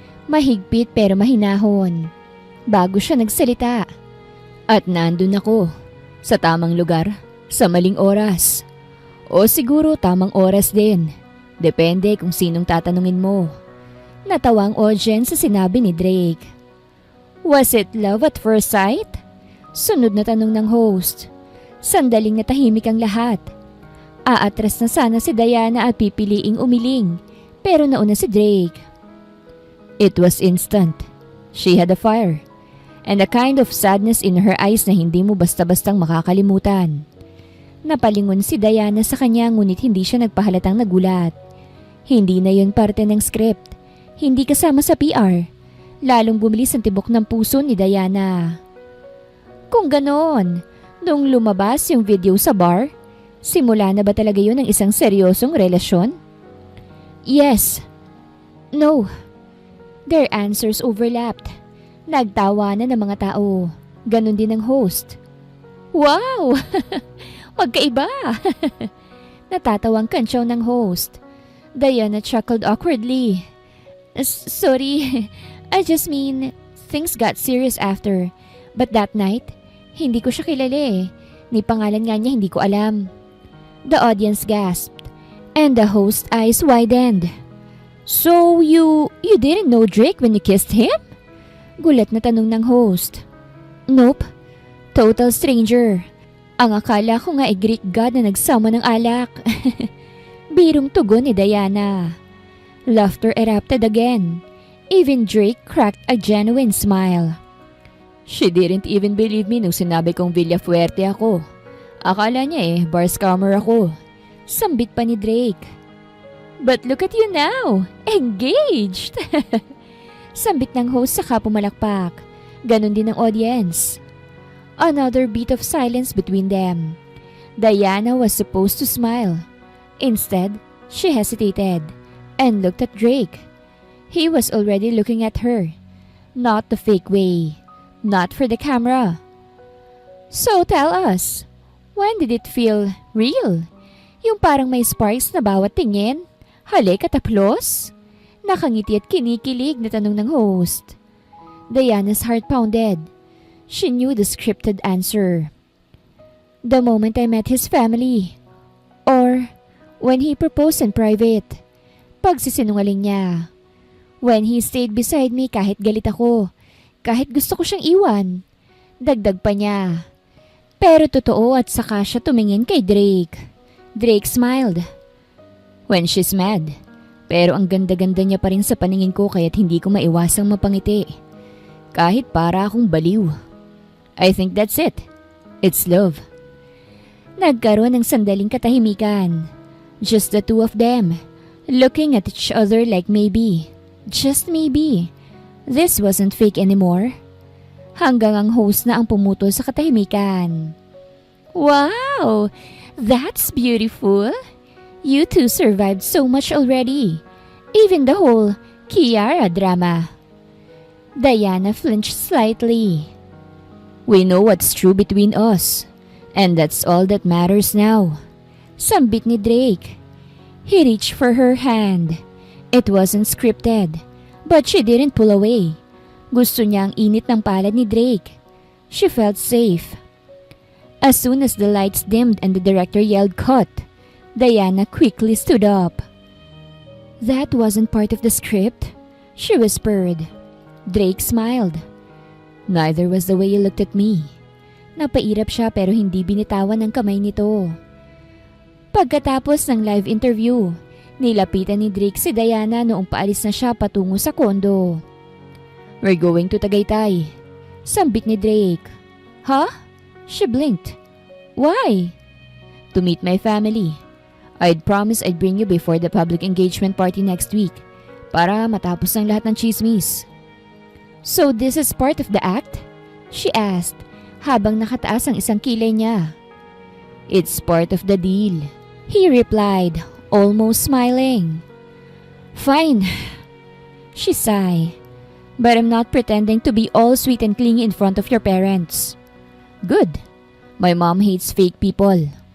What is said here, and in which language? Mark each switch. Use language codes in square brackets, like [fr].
[tl] Mahigpit pero mahinahon. Bago siya nagsalita. At nandun ako. Sa tamang lugar. Sa maling oras. O siguro tamang oras din. Depende kung sinong tatanungin mo. Natawa ang audience sa sinabi ni Drake. [en] Was it love at first sight? [tl] Sunod na tanong ng host. Sandaling natahimik ang lahat. Aatras na sana si Diana at pipiliing umiling, pero nauna si Drake. [en] It was instant. She had a fire, and a kind of sadness in her eyes [tl] na hindi mo basta-bastang makakalimutan. Napalingon si Diana sa kanya ngunit hindi siya nagpahalatang nagulat. Hindi na yun parte ng script. Hindi kasama sa PR. Lalong bumilis ang tibok ng puso ni Diana. Kung ganon, nung lumabas yung video sa bar, simula na ba talaga yun ng isang seryosong relasyon? [en] Yes. No. Their answers overlapped. [tl] Nagtawanan ng mga tao. Ganon din ang host. Wow! Magkaiba! Natatawang kantsaw ng host. [en] Diana chuckled awkwardly. Sorry, I just mean, things got serious after. But that night, [tl] hindi ko siya kilala eh. Ni pangalan nga niya hindi ko alam. [en] The audience gasped, and the host's eyes widened. So you didn't know Drake when you kissed him? [tl] Gulat na tanong ng host. [en] Nope, total stranger. [tl] Ang akala ko nga Greek god na nagsama ng alak. Birong tugon ni Diana. [en] Laughter erupted again. Even Drake cracked a genuine smile. She didn't even believe me [tl] nung sinabi kong Villafuerte ako. Akala niya bar scammer ako. Sambit pa ni Drake. [en] But look at you now! Engaged! [tl] Sambit ng host saka pumalakpak. Ganon din ang audience. [en] Another beat of silence between them. Diana was supposed to smile. Instead, she hesitated and looked at Drake. He was already looking at her. Not the fake way. Not for the camera. So tell us, when did it feel real? [tl] Yung parang may sparks na bawat tingin, halik at aplos? Nakangiti at kinikilig na tanong ng host. [en] Diana's heart pounded. She knew the scripted answer. The moment I met his family. Or when he proposed in private. [tl] Pagsisinungaling niya. [en] When he stayed beside me [tl] kahit galit ako. [en] Kahit gusto ko siyang iwan. [tl] Dagdag pa niya. Pero totoo at saka siya tumingin kay Drake. [en] Drake smiled. When she's mad. [tl] Pero ang ganda-ganda niya pa rin sa paningin ko kaya't hindi ko maiwasang mapangiti. Kahit para akong baliw. [en] I think that's it. It's love. [tl] Nagkaroon ng sandaling katahimikan. [en] Just the two of them, looking at each other like maybe, just maybe, this wasn't fake anymore. [tl] Hanggang ang host na ang pumutol sa katahimikan. [en] Wow! That's beautiful! You two survived so much already. Even the whole Kiara drama. Diana flinched slightly. We know what's true between us. And that's all that matters now. [tl] Sambit ni Drake. [en] He reached for her hand. It wasn't scripted, but she didn't pull away. [tl] Gusto niya ang init ng palad ni Drake. [en] She felt safe. As soon as the lights dimmed and the director yelled cut, Diana quickly stood up. That wasn't part of the script, she whispered. Drake smiled. Neither was the way you looked at me. [tl] Napairap siya pero hindi binitawan ang kamay nito. Pagkatapos ng live interview, nilapitan ni Drake si Diana noong paalis na siya patungo sa kondo. [en] We're going to Tagaytay. [tl] Sambit ni Drake. [en] Huh? She blinked. Why? To meet my family. I'd promised I'd bring you before the public engagement party next week [tl] para matapos ang lahat ng chismis. [en] So this is part of the act? She asked [tl] habang nakataas ang isang kilay niya. [en] It's part of the deal, he replied, almost smiling. Fine, she sighed. But I'm not pretending to be all sweet and clingy in front of your parents. Good. My mom hates fake people.